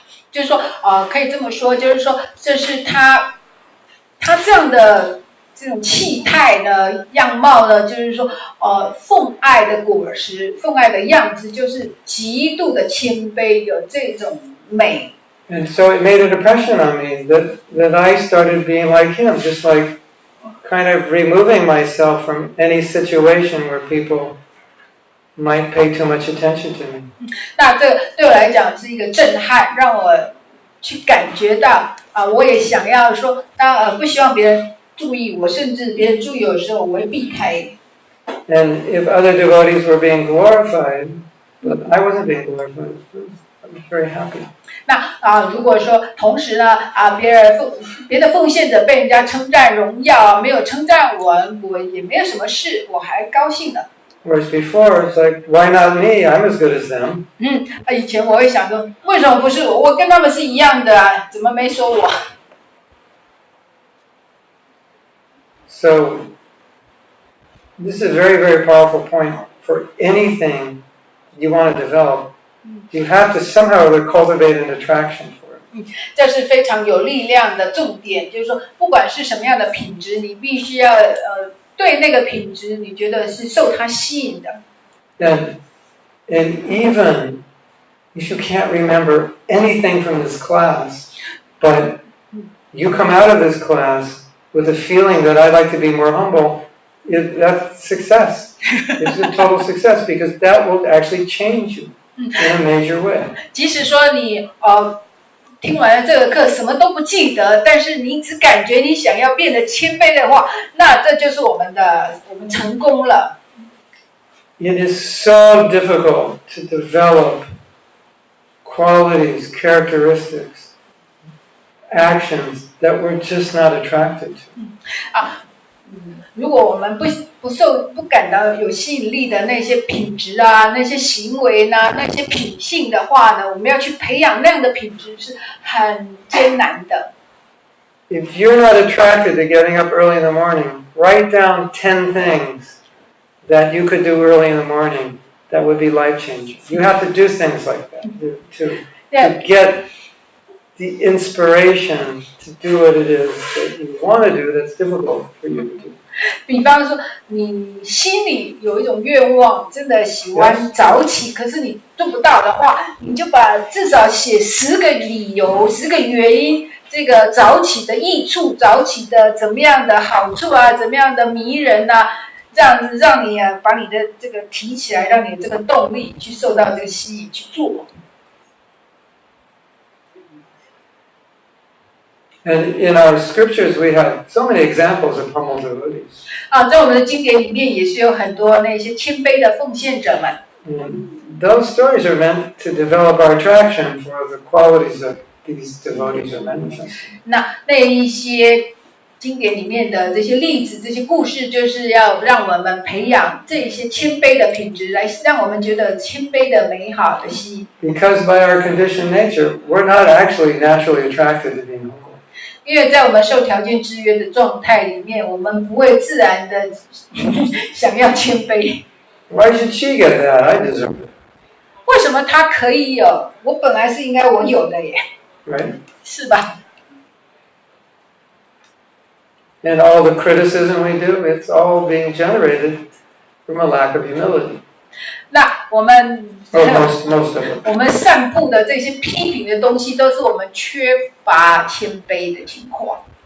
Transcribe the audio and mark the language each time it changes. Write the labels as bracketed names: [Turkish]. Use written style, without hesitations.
[Chinese] 就是说可以这么说，就是说这是他这样的这种气态呢，样貌呢，就是说奉爱的果实，奉爱的样子，就是极度的谦卑，有这种美。 [English] And so it made an impression on me that I started being like him, just like kind of removing myself from any situation where people might pay too much attention to me. [Chinese] 那这对我来讲是一个震撼，让我去感觉到我也想要说，不希望别人注意我，甚至别人注意我的时候，我会避开。 [English] And if other devotees were being glorified, But I wasn't being glorified. I was very happy. [Chinese] 那如果说同时呢别的奉献者被人家称赞荣耀，没有称赞我也没有什么事，我还高兴的。 [English] Whereas before it's like, why not me? I'm as good as them. [Chinese] 以前我会想说，为什么不是我？我跟他们是一样的啊，怎么没说我？ [English] So this is a very, very powerful point for anything you want to develop. You have to somehow cultivate an attraction for it. [Chinese] 这是非常有力量的重点，就是说，不管是什么样的品质，你必须要对那个品质，你觉得是受它吸引的。 [English] And even if you can't remember anything from this class, but you come out of this class with a feeling that I'd like to be more humble, that's success. It's a total success because that will actually change you in a major way. [Chinese] 即使说你听完了这个课什么都不记得，但是你只感觉你想要变得谦卑的话，那这就是我们成功了。 [English] It is so difficult to develop qualities, characteristics, actions that we're just not attracted to. [Chinese] 如果我们不感到有吸引力的那些品质啊，那些行为呢，那些品性的话呢，我们要去培养那样的品质是很艰难的。 [English] If you're not attracted to getting up early in the morning, write down 10 things that you could do early in the morning that would be life-changing. You have to do things like that to get the inspiration to do what it is that you want to do that's difficult for you to do. [Chinese] 比方说，你心里有一种愿望，真的喜欢早起，可是你做不到的话，你就至少写10个理由、10个原因，这个早起的益处、早起的怎么样的好处啊，怎么样的迷人啊，这样子让你把你的这个提起来，让你这个动力去受到这个吸引去做。 [English] And in our scriptures, we have so many examples of humble devotees. [Chinese] 在我们的经典里面也是有很多那些谦卑的奉献者们。 [English] Those stories are meant to develop our attraction for the qualities that these devotees are manifesting. [Chinese] 那一些经典里面的这些例子、这些故事，就是要让我们培养这些谦卑的品质，来让我们觉得谦卑的美好的吸引。 [English] Because by our conditioned nature, we're not actually naturally attracted to being humble. [Chinese] 因为在我们受条件制约的状态里面，我们不会自然的想要谦卑。 [English] Why should she get that? I deserve it. [Chinese] 为什么她可以有？我本来是应该我有的耶。 [English] Right? [Chinese] 是吧？ [English] And all the criticism we do, it's all being generated from a lack of humility. [Chinese] 那我们 [English] most of it. [Chinese] 我们散布的这些批评的东西，都是我们缺乏谦卑的情况。